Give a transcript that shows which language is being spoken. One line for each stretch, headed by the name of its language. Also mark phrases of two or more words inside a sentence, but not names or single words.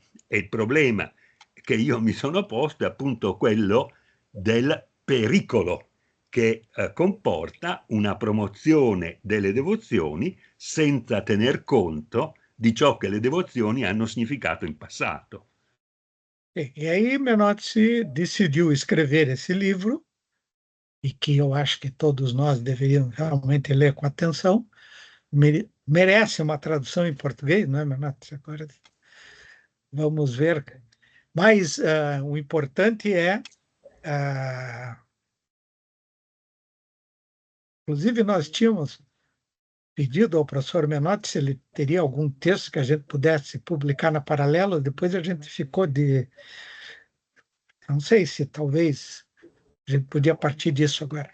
Italian: E il problema che io mi sono posto è appunto quello del pericolo che comporta una promozione delle devozioni senza tener conto di ciò che le devozioni hanno significato in passato.
Portuguese: E aí Menotti decidiu escrever esse livro e que eu acho que todos nós deveríamos realmente ler com atenção, merece uma tradução em português, não é, Menotti? Agora vamos ver. Mas o importante é, inclusive nós tínhamos pedido ao professor Menotti se ele teria algum texto que a gente pudesse publicar na Paralelo, depois a gente ficou não sei se talvez a gente podia partir disso agora.